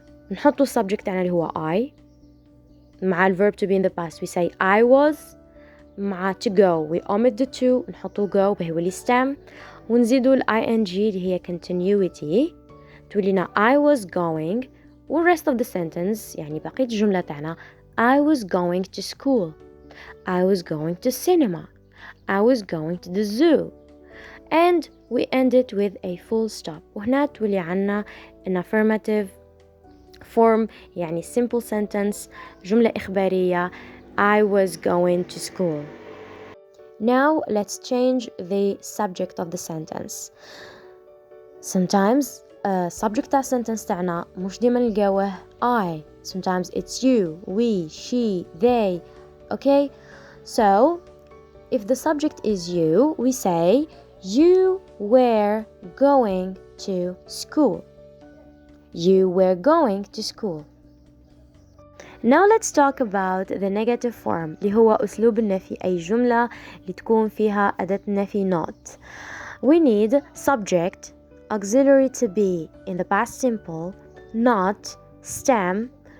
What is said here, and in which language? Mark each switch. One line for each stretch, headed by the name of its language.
English: نحطوا subject تاعنا اللي هو I مع verb to be in the past we say I was مع to go we omit the to نحطوا go بهولي stem ونزيدوا ing اللي هي continuity تولينا I was going rest of the sentence
Arabic: يعني بقية الجملة تاعنا
English: I was going to school, I was going to cinema, I was going to the zoo and we end it with a full stop.
Arabic: وهنا تولي عنا
English: an affirmative form يعني simple sentence
Arabic: جملة إخبارية
English: I was going to school. Now let's change the subject of the sentence. Sometimes subject
Arabic: تاع sentence تاعنا مش ديما نلقاوه I.
English: Sometimes it's you, we, she, they. Okay? So if the subject is you, we say you were going to school. You were going to school. Now let's talk about the negative form
Arabic: اللي هو أسلوب النفي أي جملة اللي تكون فيها أداة النفي
English: not. We need subject, auxiliary to be in the past simple, not, stem,